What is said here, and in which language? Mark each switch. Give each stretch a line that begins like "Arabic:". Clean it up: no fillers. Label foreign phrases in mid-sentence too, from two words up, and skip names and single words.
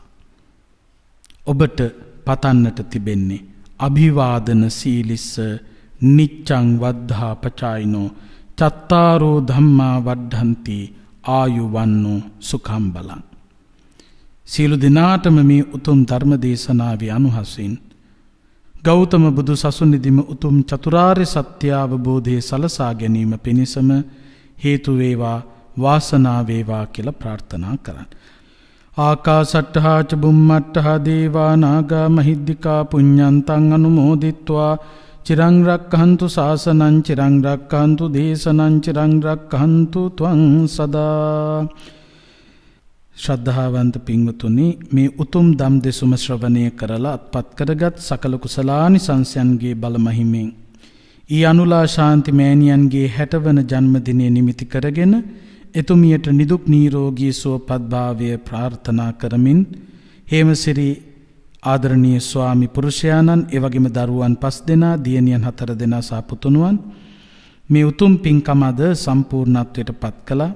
Sinhala: ඔබට පතන්නට තිබෙන්නේ
Pali: අභිවාදන සීලිස්ස නිච්ඡං වද්ධා පචායිනෝ චත්තාරෝ ධම්මා වඩ්ඩන්ති ආයු වන්නෝ සුඛම් බලං.
Sinhala: සියලු දිනාටම මේ උතුම් ධර්ම දේශනාවේ අනුහසින් ගෞතම බුදු සසුනේදීම උතුම් චතුරාර්ය සත්‍ය අවබෝධයේ සලසා ගැනීම පිණිසම හේතු වේවා, වාසනාව වේවා කියලා ප්‍රාර්ථනා කරන්න.
Pali: ආකාසට්ඨා ච බුම්මට්ඨා දේවා නාග මහිද්దికා පුඤ්ඤන්තං අනුමෝදිත්වා චිරං රක්ඛන්තු ශාසනං චිරං රක්ඛන්තු දේශනං චිරං රක්ඛන්තු ත්වං සදා.
Sinhala: ශ්‍රද්ධාවන්ත පින්වතුනි, මේ උතුම් දම් දෙසුම ශ්‍රවණය කරලා අත්පත් කරගත් සකල කුසලානිසංසයන්ගේ බල මහිමෙන් ඊ අනුලා ශාන්ති මෑණියන්ගේ 60 වන ජන්මදිනය නිමිති කරගෙන එතුමියට නිදුක් නිරෝගී සුවපත් භාවය ප්‍රාර්ථනා කරමින් හේමසිරි ආදරණීය ස්වාමි පුරුෂයාණන්, එවැගේම දරුවන් 5 දෙනා, දියණියන් 4 දෙනා සහ පුතුණුවන් මේ උතුම් පින්කම අද සම්පූර්ණත්වයට පත් කළා.